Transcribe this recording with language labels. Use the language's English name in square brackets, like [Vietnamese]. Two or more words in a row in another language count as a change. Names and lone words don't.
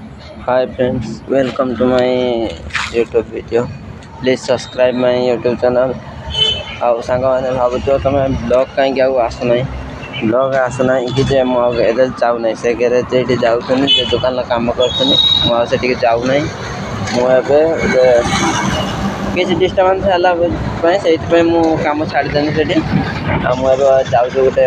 [English] Hi friends, welcome to my YouTube video. Please subscribe my YouTube channel. [Odia] ଆଉ ସାଙ୍ଗମାନେ ଭାବୁଥିବ ତମେ ବ୍ଲଗ୍ କାହିଁକି ଆଉ ଆସୁନାହିଁ ବ୍ଲଗ୍ ଆସୁନାହିଁ କି ଯେ ମୁଁ ଆଉ ଏବେ ଯାଉନାହିଁ ସେ ଗ୍ୟାରେଜ୍ ଏଇଠି ଯାଉଛନ୍ତି ସେ ଦୋକାନରେ କାମ କରୁଛନ୍ତି ମୁଁ ଆଉ ସେଠିକି ଯାଉନାହିଁ ମୁଁ ଏବେ କିଛି ଡିଷ୍ଟର୍ବାନ୍ସ ହେଲା ପାଇଁ ସେଇଥିପାଇଁ ମୁଁ କାମ ଛାଡ଼ିଦେଲି ସେଠି ଆଉ ମୁଁ ଏବେ ଯାଉଛୁ ଗୋଟେ